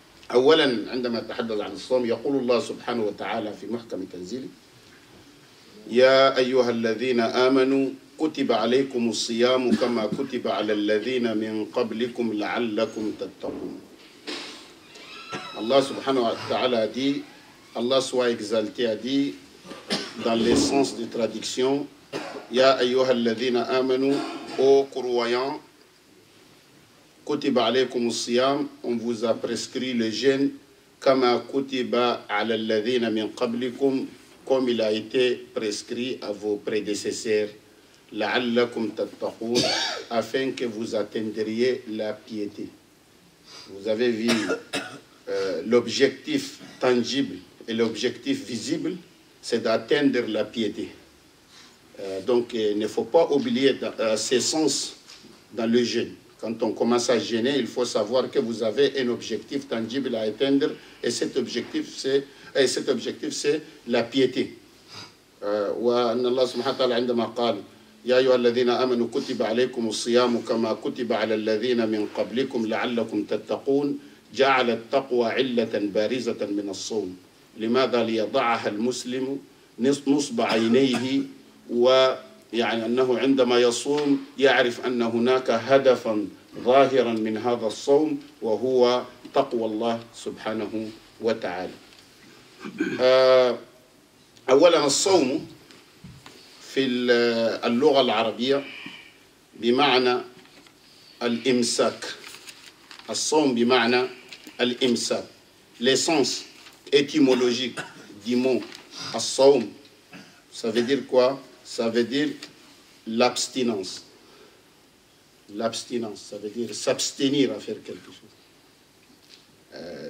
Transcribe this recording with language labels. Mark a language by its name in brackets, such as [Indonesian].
[Arabic] أولا، عندما نتحدث عن الصوم يقول الله سبحانه وتعالى في محكم تنزيله: يا أيها الذين آمنوا كتب عليكم الصيام كما كتب على الذين من قبلكم لعلكم تتقون. [French] Allah subhanahu wa ta'ala a dit, Allah soit exalté, a dit dans l'essence de traduction: [Arabic] Ya ayyuhal ladhina amanu, [French] ô croyants, [Arabic] kutiba alaykum as-siyam, [French] on vous a prescrit le jeûne, [Arabic] kama kutiba ala alladhina min qablikum, [French] comme il a été prescrit à vos prédécesseurs, [Arabic] la'allakum tattaqun, [French] afin que vous atteindriez la piété. Vous avez vu l'objectif tangible et l'objectif visible, c'est d'atteindre la piété. Donc il ne faut pas oublier ces sens dans le jeûne. Quand on commence à jeûner, il faut savoir que vous avez un objectif tangible à atteindre, et cet objectif c'est la piété. [Arabic] وأن الله سبحانه وتعالى عندما قال يا أيها الذين آمنوا كتب عليكم الصيام كما كتب على الذين من قبلكم لعلكم تتقون، جعل التقوى علة بارزة من الصوم. لماذا؟ ليضعها المسلم نصب عينيه، ويعني أنه عندما يصوم يعرف أن هناك هدفا ظاهرا من هذا الصوم، وهو تقوى الله سبحانه وتعالى. أولا، الصوم في اللغة العربية بمعنى الإمساك. الصوم بمعنى الإمساك. [French] L'essence étymologique du mot الصوم, ça veut dire quoi? Ça veut dire l'abstinence. L'abstinence, ça veut dire s'abstenir à faire quelque chose.